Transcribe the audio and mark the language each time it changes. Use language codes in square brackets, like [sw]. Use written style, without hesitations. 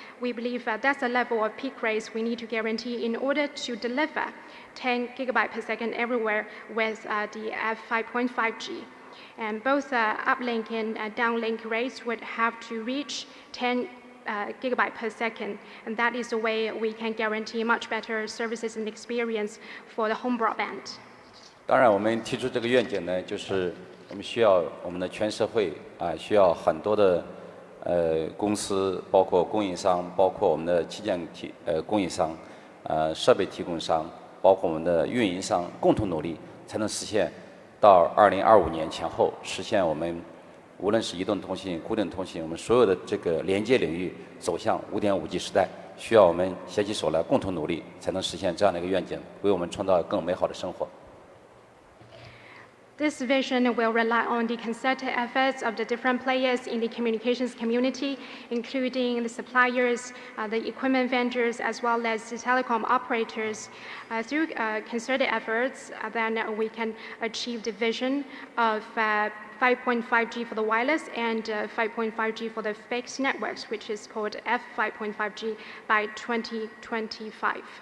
[en] We believe that's a level of peak rates we need to guarantee in order to deliver 10 gigabyte per second everywhere with the F5.5G. And both uplink and downlink rates would have to reach 10 gigabyte per second, and that is the way we can guarantee much better services and experience for the home broadband. [zh] 当然，我们提出这个愿景呢，就是我们需要我们的全社会需要很多的公司，包括供应商，包括我们的器件供应商，设备提供商，包括我们的运营商，共同努力，才能实现到2025年前后实现我们。无论是移动通信、固定通信，我们所有的这个连接领域走向5.5G 时代，需要我们携起手来，共同努力，才能实现这样的一个愿景，为我们创造更美好的生活。 [en] This vision will rely on the concerted efforts of the different players in the communications community, including the suppliers, the equipment vendors, as well as the telecom operators. Through concerted efforts, then we can achieve the vision of 5.5G for the wireless and 5.5G for the fixed networks, which is called F5.5G by 2025.